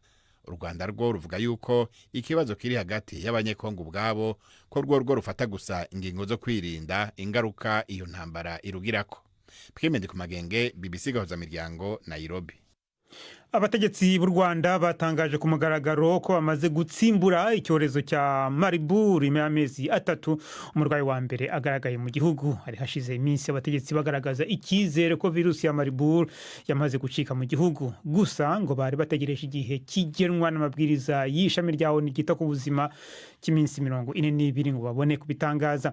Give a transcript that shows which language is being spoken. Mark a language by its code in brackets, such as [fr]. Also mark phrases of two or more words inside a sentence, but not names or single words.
[rw] U Rwanda rwo ruvuga yuko ikibazo kiri hagati y'abanyekongo ubwabo ko rwo rufata gusa ingingo zo kwirinda ingaruka iyo ntambara irugirako. Twemende ku magenge, BBC gahuza miryango, Nairobi. Abategetsi b'u Rwanda batangaje ku mugaragaro ko bamaze gutsimbura icyorezo cya Marburg imyamezi 3. Umurwayi wa mbere agaragaye mu gihugu. Hari hashize iminsi abategetsi bagaragaza ikizere ko virusi ya Marburg yamaze gucika mu gihugu. Gusa ngo bari bategereje igihe kigenwa n'amabwiriza y'ishami ryawo n'igita ku buzima cy'iminsi 42 ngo babone kubitangaza.